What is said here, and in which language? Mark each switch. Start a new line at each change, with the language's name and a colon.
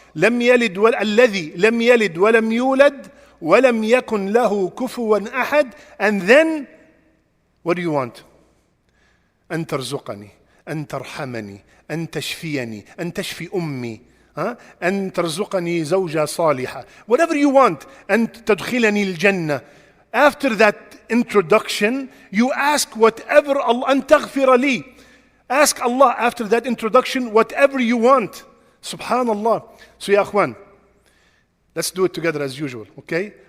Arabic: لم يلد الذي لم يلد ولم يولد ولم يكن له كفوا أحد.
English: And then, what do you want?
Arabic: أن ترزقني أن ترحمني أن تشفيني أن تشفي أمي أن ترزقني زوجة صالحة.
English: Whatever you want.
Arabic: أن تدخلني الجنة.
English: After that introduction, you ask whatever Allah.
Arabic: أن تغفر لي.
English: Ask Allah after that introduction whatever you want. Subhanallah. So ya akhwan, let's do it together as usual, okay?